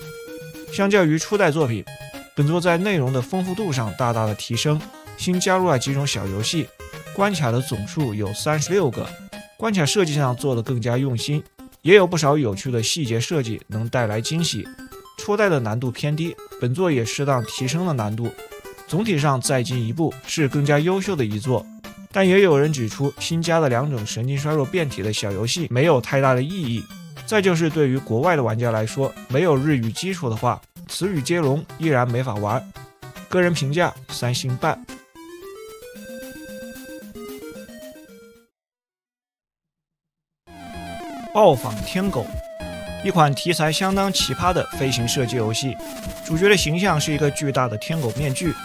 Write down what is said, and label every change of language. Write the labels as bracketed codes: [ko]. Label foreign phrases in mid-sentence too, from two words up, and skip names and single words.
[zh] 相較於初代作品，本作在內容的豐富度上大大的提升，新加入了幾種小遊戲，關卡的總數有36個， 關卡設計上做得更加用心，也有不少有趣的細節設計能帶來驚喜。初代的難度偏低，本作也適當提升了難度，總體上再進一步，是更加優秀的一作。但也有人指出，新加的2种神经衰弱变体的小游戏没有太大的意義。再就是对于國外的玩家來說，沒有日語基礎的話，詞語接龍依然沒法玩。個人評價3星半。暴坊天狗，一款題材相當奇葩的飛行射擊遊戲，主角的形象是一個巨大的天狗面具。